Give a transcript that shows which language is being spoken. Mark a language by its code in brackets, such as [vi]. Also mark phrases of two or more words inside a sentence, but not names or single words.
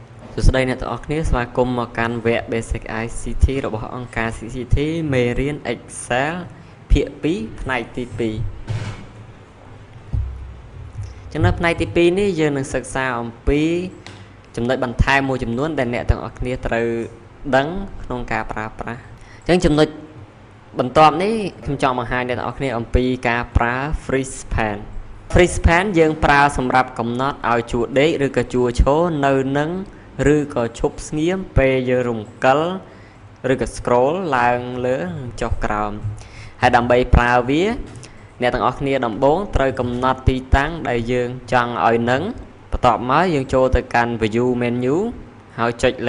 [km] សួស្តីអ្នកទាំងអស់គ្នាស្វាគមន៍មកកាន់វគ្គ Basic ICT របស់អង្គការ CCT មេរៀន Excel ភាគ 2 ផ្នែកទី 2 ចំណុចផ្នែកទី 2 នេះយើងនឹងសិក្សាអំពីចំណុចបន្ថែមមួយចំនួនដែលអ្នកទាំងអស់គ្នាត្រូវដឹងក្នុងការប្រើប្រាស់អញ្ចឹងចំណុចបន្ទាប់នេះខ្ញុំចង់ បង្ហាញអ្នកទាំងអស់គ្នាអំពីការប្រើ [en] freeze pane freeze pane [km] យើងប្រើសម្រាប់កំណត់ឲ្យជួរដេកឬក៏ជួរឈរនៅនឹងឬក៏ឈប់ស្ងៀមពេលយើងរំកិលឬក៏ scroll ឡើងលើចុះក្រោ មហើយដើម្បីប្រើវាអ្នកទាំងអស់គ្នាដំបូងត្រូវកំណត់ទីតាំងដែលយើងចង់ឲ្យនឹងបន្ទាប់មកយើងចូលទៅកាន់ [en] view menu [km] ហើយចុចលើ